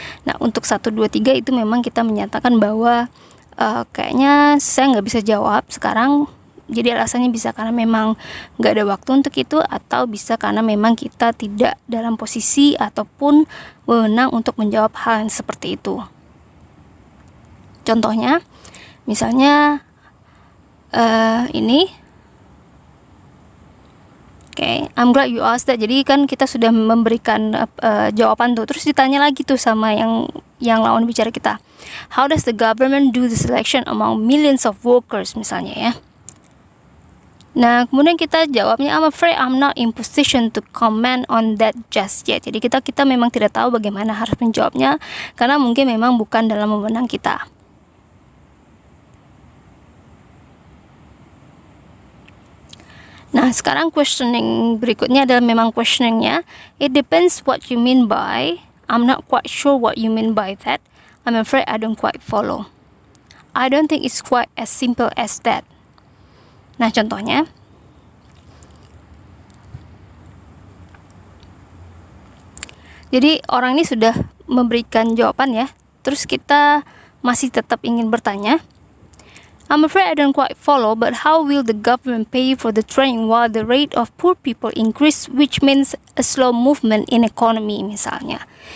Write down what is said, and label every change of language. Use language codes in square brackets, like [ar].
[id] Nah untuk 1, 2, 3 itu memang kita menyatakan bahwa kayaknya saya nggak bisa jawab sekarang. Jadi alasannya bisa karena memang nggak ada waktu untuk itu, atau bisa karena memang kita tidak dalam posisi ataupun wewenang untuk menjawab hal yang seperti itu. Contohnya, misalnya ini, [en] okay, I'm glad you asked that. [id] Jadi kan kita sudah memberikan jawaban tuh, terus ditanya lagi tuh sama yang lawan bicara kita, [en] how does the government do the selection among millions of workers [id] misalnya ya. Nah, kemudian kita jawabnya, [en] I'm afraid I'm not in position to comment on that just yet. [id] Jadi kita memang tidak tahu bagaimana harus menjawabnya, karena mungkin memang bukan dalam wewenang kita. Nah, sekarang questioning berikutnya adalah memang questioningnya. [en] It depends what you mean by, I'm not quite sure what you mean by that, I'm afraid I don't quite follow. I don't think it's quite as simple as that. [id] Nah, contohnya, jadi orang ini sudah memberikan jawaban ya, terus kita masih tetap ingin bertanya, [en] I'm afraid I don't quite follow, but how will the government pay for the training while the rate of poor people increase, which means a slow movement in economy misalnya.